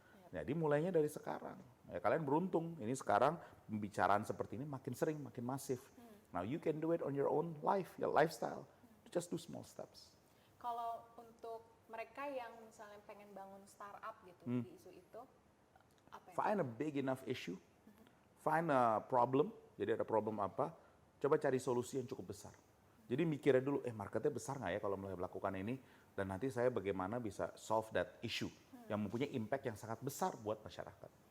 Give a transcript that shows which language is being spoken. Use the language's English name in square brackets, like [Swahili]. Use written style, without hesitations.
[Indonesian] Jadi mulainya dari sekarang. Ya, kalian beruntung, ini sekarang pembicaraan seperti ini makin sering, makin masif. [English] Now you can do it on your own life, your lifestyle. Just do small steps. [Indonesian] Kalau untuk mereka yang misalnya pengen bangun startup gitu di isu itu, apa ya? [English] Find a big enough issue, find a problem, [Indonesian] jadi ada problem apa, coba cari solusi yang cukup besar. Jadi mikirnya dulu, marketnya besar nggak ya kalau mulai melakukan ini, dan nanti saya bagaimana bisa [English] solve that issue [Indonesian] yang mempunyai impact yang sangat besar buat masyarakat.